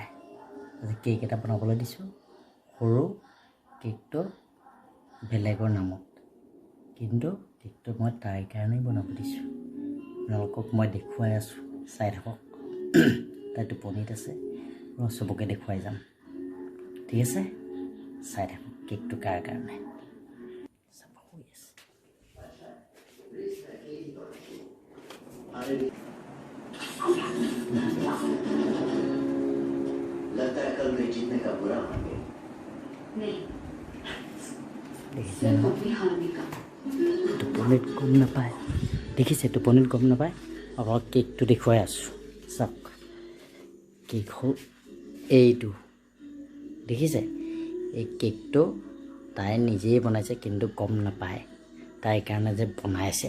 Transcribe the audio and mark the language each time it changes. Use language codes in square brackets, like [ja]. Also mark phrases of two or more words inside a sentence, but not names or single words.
[as] আজি কেক এটা বনাবলৈ দিছোঁ, সৰু কেকটো বেলেগৰ নামত, কিন্তু কেকটো মই তাইৰ কাৰণেই বনাব দিছোঁ। আপোনালোকক মই দেখুৱাই আছোঁ, চাই থাকক। তাই টোপনিত আছে, মই চবকে দেখুৱাই যাম, ঠিক আছে? চাই থাকক কেকটো কাৰ কাৰণে। চাব শুই আছে। [hi] लगता है कल मैं जीतने का बुरा मान गया। नहीं, [as] দেখিছে [hi] सिर्फ [as] নহয়? [hi] अपनी हारने का। [as] টোপনিত গম নাপায়, দেখিছে? টোপনিত গম নাপায়। অকল কেকটো দেখুৱাই আছোঁ, চাওক। কেক হ'ল এইটো, দেখিছে? এই কেকটো তাই নিজেই বনাইছে, কিন্তু গম নাপায় তাইৰ কাৰণে যে বনাইছে।